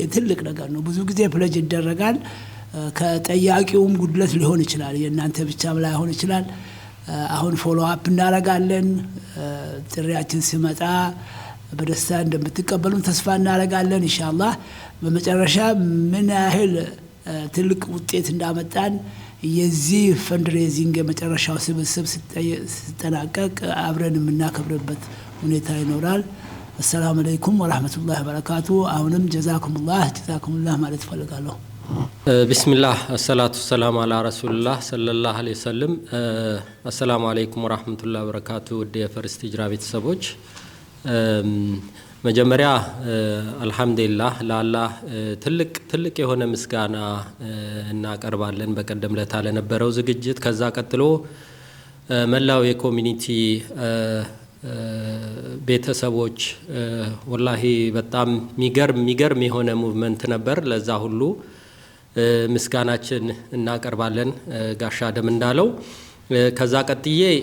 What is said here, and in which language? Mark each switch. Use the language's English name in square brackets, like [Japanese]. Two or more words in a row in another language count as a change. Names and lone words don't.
[Amharic] ትልቅ ነገር ነው። ብዙ ጊዜ ፕሌጅ ይደረጋል። ከጠያቂውም ጉድለት ሊሆን ይችላል፣ የእናንተ ብቻም ላይሆን ይችላል። አሁን [English] follow up [Amharic] እናደርጋለን። ጥሪያችን ሲመጣ በደስታ እንደምትቀበሉን ተስፋ እናደርጋለን ኢንሻአላህ። በመጨረሻ ምን ያህል ትልቅ ውጤት እንዳመጣን የዚህ ፈንድሬዚንግ የመጨረሻው ስብስብ ሲጠናቀቅ አብረን የምናከብርበት ሁኔታ ይኖራል። [Arabic] السلام عليكم ورحمة الله وبركاته. [Amharic] አሁንም ጀዛኩሙላህ ማለት ፈልጋለሁ። [Arabic] بسم الله الصلاة والسلام على رسول الله صلى الله عليه وسلم. السلام عليكم ورحمة الله وبركاته. [Amharic] ودي ፈረስ ሂጅራ ቤተሰቦች መጀመሪያ አልহামዱሊላህ ለአላህ ትልቅ የሆነ ምስጋና እናቀርባለን በቀደም ለታ ለነበረው ዝግጅት። ከዛ ቀጥሎ መላው የኮሚኒቲ ቤተሰቦች ወላሂ በጣም ሚገርም የሆነ ሙቭመንት ነበር። ለዛ ሁሉ ምስጋናችን እናቀርባለን ጋሻ አደም እንዳለው። ከዛ ቀጥዬ